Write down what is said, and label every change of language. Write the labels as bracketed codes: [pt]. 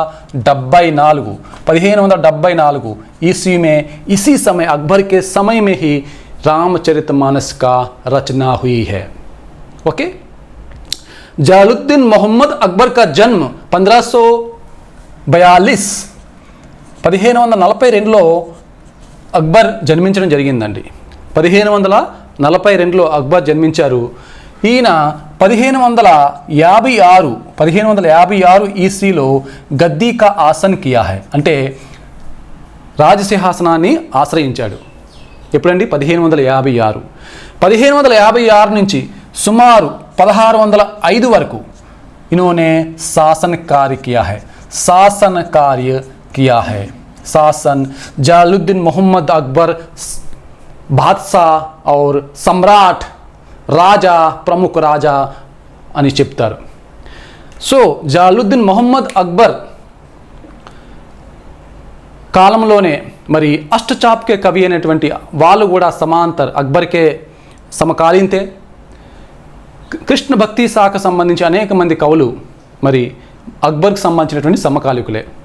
[hi] 1574 ईस्वी में इसी समय अकबर के समय में ही रामचरितमानस का रचना हुई है. ओके, जलालुद्दीन मोहम्मद अकबर का जन्म 1542లో [te] అక్బర్ జన్మించడం జరిగిందండి. 1542లో అక్బర్ జన్మించారు. ఈయన 1556 ఈస్వీలో [hi] గద్దీ కా ఆసన్ కియా హై, [te] అంటే రాజసింహాసనాన్ని ఆశ్రయించాడు. ఎప్పుడండి? [hi] 1556 [te] నుంచి సుమారు 1605 వరకు [hi] इन्होंने शासन कार्य किया है. शासन जलालुद्दीन मोहम्मद अकबर बादशाह और सम्राट राजा, प्रमुख राजा [te] అని చెప్తారు. సో జలాలుద్దీన్ మొహమ్మద్ అక్బర్ కాలంలోనే మరి అష్టచాప్కే కవి అనేటువంటి వాళ్ళు కూడా సమాంతర్ అక్బర్కే సమకాలీనతే. కృష్ణ భక్తి శాఖ సంబంధించి అనేక మంది కవులు మరి అక్బర్కి సంబంధించినటువంటి సమకాలికులే.